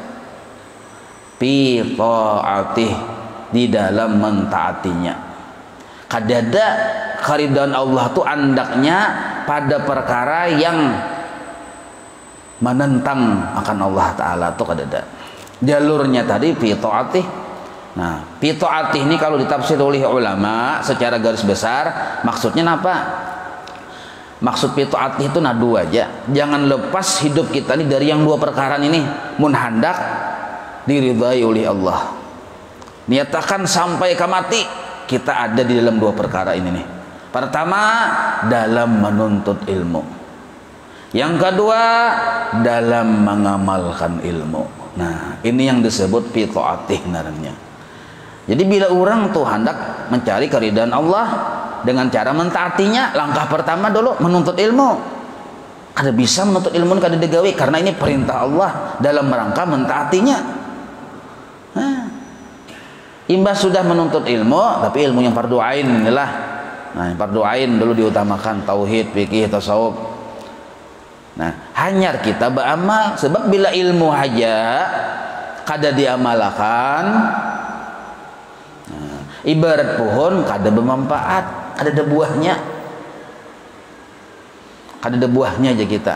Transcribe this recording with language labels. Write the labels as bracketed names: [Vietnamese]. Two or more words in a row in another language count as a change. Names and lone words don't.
[Arabic] Fi ta'atih [Indonesian] di dalam mentaatinya. [Banjar] Kadada keridhaan Allah tuh andaknya pada perkara yang menentang akan Allah Ta'ala tuh kadada. [Indonesian] Jalurnya tadi [Arabic] fi ta'atih. [Indonesian] Nah, [Arabic] fi ta'atih [Indonesian] ini kalau ditafsir oleh ulama secara garis besar maksudnya apa? Maksud [Arabic] fi ta'atih [Indonesian] itu nah dua aja. Jangan lepas hidup kita ini dari yang dua perkara ini. [Banjar] Mun hendak diridhai oleh Allah. [Indonesian] Niatakan sampai ke mati kita ada di dalam dua perkara ini nih. Pertama, dalam menuntut ilmu. Yang kedua, dalam mengamalkan ilmu. [Banjar] Nah, ini yang disebut [Arabic] fi ta'atih [Banjar] ngarannya. [Indonesian] Jadi bila orang tuh hendak mencari keridhaan Allah dengan cara mentaatinya, langkah pertama dulu menuntut ilmu. [Banjar] Kada bisa menuntut ilmu kada digawe karena ini perintah Allah dalam rangka mentaatinya. Nah, imbas sudah menuntut ilmu, tapi ilmu yang fardu ain inilah. [Indonesian] Nah, yang fardu ain dulu diutamakan tauhid, fikih, tasawuf. [Banjar] Nah, hanya kita beramal sebab bila ilmu aja kada diamalkan, nah, ibarat pohon kada bermanfaat, ada buahnya, kada ada buahnya aja kita.